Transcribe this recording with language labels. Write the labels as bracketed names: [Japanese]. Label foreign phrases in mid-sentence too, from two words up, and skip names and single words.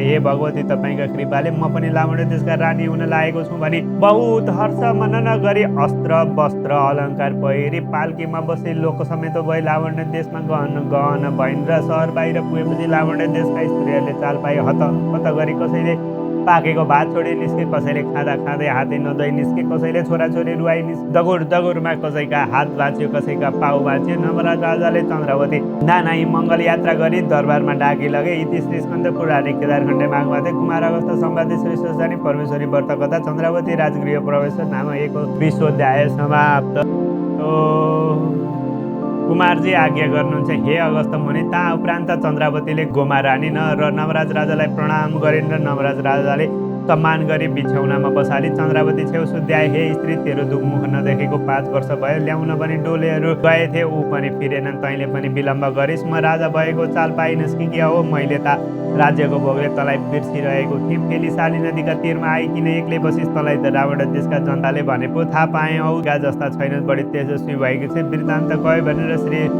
[Nepali] हे भगवती तपाईँका कृपाले म पनि लावण्य देशका रानी हुन लागेको छु भनी बहुत हर्ष मनन गरी अस्त्र वस्त्र अलङ्कार पहिरी पाल्कीमा बसे लोक समेत भई लावण्य देशमा गहन भइन् र सहर बाहिर पुगेपछि लावण्य देशका स्त्रीहरूले चाल पाए हत गरी कसैले पाकेको भात छोडी निस्के, कसैले खाँदा खाँदै हातै नदही निस्के, कसैले छोराछोरी रुवाई दगुरमा कसैका हात भाँच्यो कसैका पाउ भाँच्यो। नवराज राजाले चन्द्रावती नानाई मङ्गल यात्रा गरी दरबारमा डाकी लगे। [Sanskrit] इति श्री स्कन्द पुराणे केदारखण्डे माघमाते कुमार अवस्था सम्वादे श्री स्वस्तानी परमेश्वरी व्रत कथा चन्द्रावती राजगृह प्रवेश नाम 21 समाप्त। [Nepali] कुमारजी आज्ञा गर्नुहुन्छ हे अगस्त मुनि। ता उपरान्त चन्द्रावतीले गोमा रानी र नवराज राजालाई प्रणाम गरिन् र नवराज राजाले सम्मान गरी बिछौनामा बसाली चन्द्रावती छेउ सुध्याए, हे स्त्री तेरो दुखमुख नदेखेको 5 वर्ष भयो, ल्याउन पनि डोलेहरू गएथे, ऊ पनि फिरेनन्, तैँले पनि विलम्ब गरिस्, म राजा भएको चाल पाइनस् कि क्या हो, मैले त राज्यको भोगले तँलाई बिर्सिरहेको थिएँ, फेरि साली नदीका तीरमा आइकिन एक्लै बसिस्, तँलाई त रावण देशका जनताले भने पो थाहा पाएँ, औ गा जस्ता छैनस्, बढी तेजस्वी भएको छ, वृत्तान्त कहे भनेर श्री